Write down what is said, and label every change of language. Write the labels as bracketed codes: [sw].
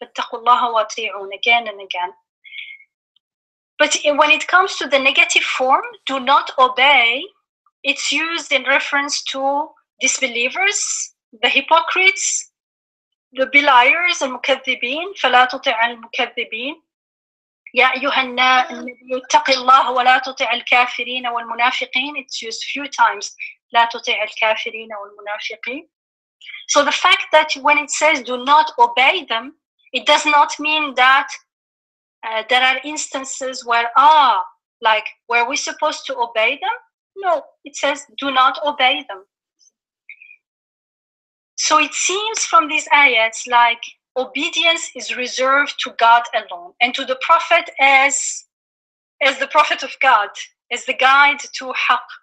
[en] فاتقوا الله وأطيعون, again and again. But when it comes to the negative form, do not obey, it's used in reference to disbelievers, the hypocrites, the beliers, المكذبين, فلا تطع المكذبين. [ar] يا أيها النبي اتق الله ولا تطع الكافرين والمنافقين. [en] It's used few times. [ar] لا تطع الكافرين والمنافقين. [en] So the fact that when it says do not obey them, it does not mean that there are instances where like where we're supposed to obey them. No, it says do not obey them. So it seems from these ayats like obedience is reserved to God alone and to the Prophet as the Prophet of God, as the guide to haqq.